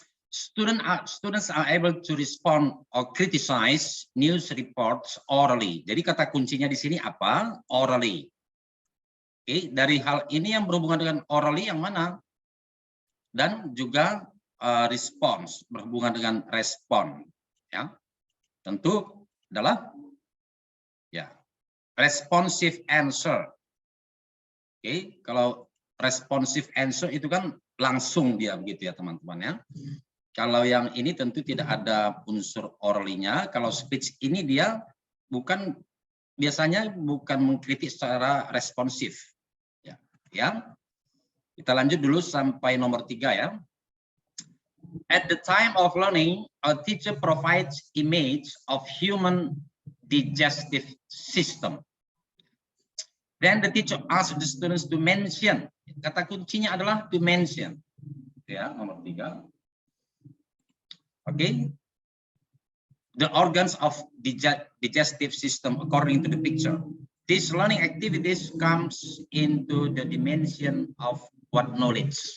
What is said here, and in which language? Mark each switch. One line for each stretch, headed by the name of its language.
English: Students are able to respond or criticize news reports orally.
Indonesian: Jadi kata kuncinya di sini apa? Orally. Oke, dari hal ini yang berhubungan dengan orally yang mana? Dan juga response, berhubungan dengan respon. Ya. Tentu adalah ya responsive answer. Oke, kalau responsive answer itu kan langsung dia begitu ya teman-teman ya. Kalau yang ini tentu tidak ada unsur orally-nya. Kalau speech ini dia biasanya bukan mengkritik secara responsif. Ya, kita lanjut dulu sampai nomor 3 ya.
English: At the time of learning, a teacher provides image of human digestive system. Then the teacher asks the students to mention.
Indonesian: Kata kuncinya adalah
English: to mention.
Indonesian: Ya, nomor 3. Oke.
English: The organs of digestive system according to the picture. These learning activities comes into the dimension of what knowledge.